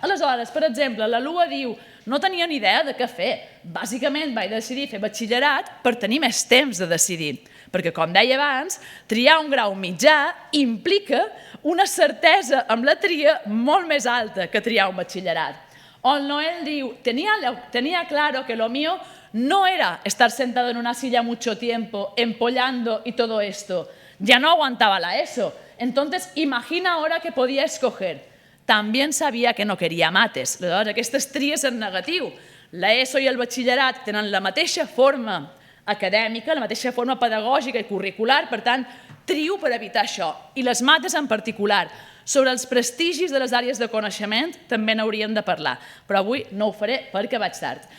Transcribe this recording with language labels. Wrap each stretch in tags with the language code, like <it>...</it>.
<ca>Aleshores, per exemple, la Lua diu no tenia ni idea de què fer. Bàsicament vaig decidir fer batxillerat per tenir més temps de decidir. Perquè, com deia abans, triar un grau mitjà implica una certesa amb la tria molt més alta que triar un batxillerat. O el Noel diu,</ca> <es>tenía claro que lo mío no era estar sentado en una silla mucho tiempo, empollando y todo esto. Ya no aguantaba la ESO. Entonces, imagina ahora que podía escoger. También sabía que no quería mates.</es> <ca>Aleshores, aquestes tries en negatiu. La ESO i el batxillerat tenen la mateixa forma acadèmica, la mateixa forma pedagògica i curricular, per tant, trio per evitar això. I les mates en particular. Sobre els prestigis de les àrees de coneixement també n'hauríem de parlar, però avui no ho faré perquè vaig tard.</ca>